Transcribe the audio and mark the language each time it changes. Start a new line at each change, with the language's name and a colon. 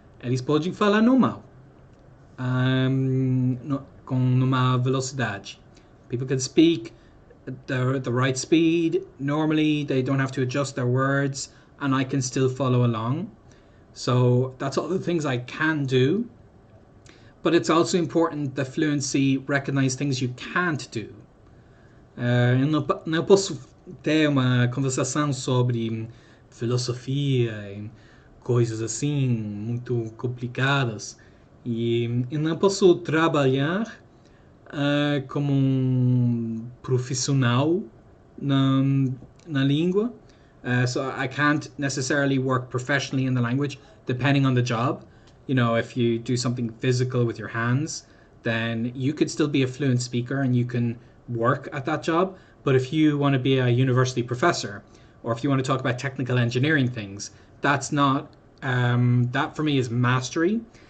Portuguese: Eles podem falar normal, com numa velocidade.
English: People can speak the right speed. Normally, they don't have to adjust their words, and I can still follow along. So that's all the things I can do. But it's also important that fluency recognize things you can't do.
Portuguese: Eu não posso ter uma conversação sobre filosofia e coisas assim muito complicadas. E eu não posso trabalhar como um profissional na língua.
English: So I can't necessarily work professionally in the language, depending on the job. You know, if you do something physical with your hands, then you could still be a fluent speaker and you can work at that job. But if you want to be a university professor, or if you want to talk about technical engineering things, that's not, that for me is mastery.